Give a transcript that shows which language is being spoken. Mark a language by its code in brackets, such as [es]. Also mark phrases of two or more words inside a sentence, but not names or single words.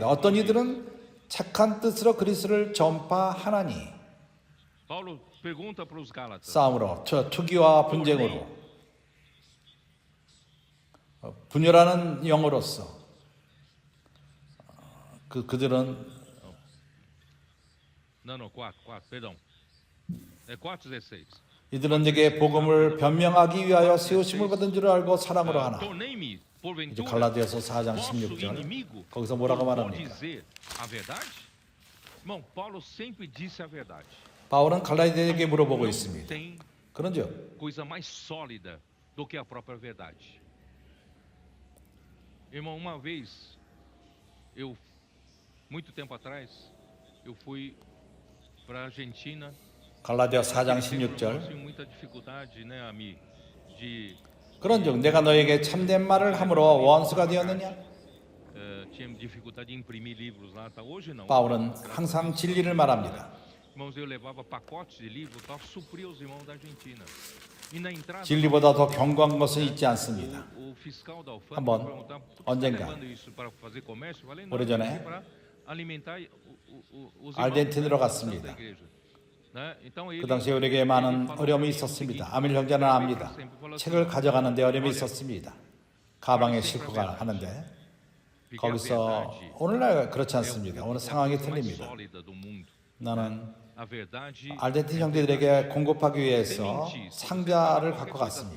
[ko] 어떤 이들은 착한 뜻으로 그리스도를 전파하나니, 싸움으로, 투기와 분쟁으로, 분열하는 영으로서 그들은 이들은 내게 복음을 변명하기 위하여 세우심을 받은 줄 알고 사랑으로 하나. 이제 갈라디아서 4장 16절 거기서 뭐라고 말합니까? 바울은 갈라디아에게 물어보고 있습니다. 그런즉 [pt] coisa mais sólida do que a própria verdade. Irmão, uma vez, muito tempo atrás, eu fui para a Argentina. [ko] 갈라디아 4장 [pt] Eu [ko] 16절 [pt] tive muita dificuldade, né, Ami, de [ko] 그런즉 내가 너에게 참된 말을 함으로 원수가 되었느냐? [pt] tinha dificuldade de imprimir livros lá, tá? Hoje não. [ko] 바울은 항상 진리를 말합니다. [pt] Irmãos, eu levava pacotes de livros para suprir os irmãos da Argentina. E na entrada, [ko] 진리보다 더 견고한 것은 있지 않습니다. [pt] o fiscal da alfândega [ko] 한번 [pt] perguntava: "Por que você [ko] 언젠가 [pt] está levando isso para fazer comércio?" Eu falei: "Não, [ko] 오래전에 [pt] para alimentar os irmãos [ko] 아르헨티나로 [pt] da [ko] 갔습니다. [pt] igreja." Né? Então ele [ko] 그 당시에 우리에게 많은 어려움이 있었습니다. 아밀 형제는 압니다. 책을 가져가는데 어려움이 있었습니다. 가방에 싣고 가는데 거기서 오늘날 그렇지 않습니다. 오늘 상황이 틀립니다. 나는 아르헨티나 형제들에게 공급하기 위해서 상자를 갖고 갔습니다.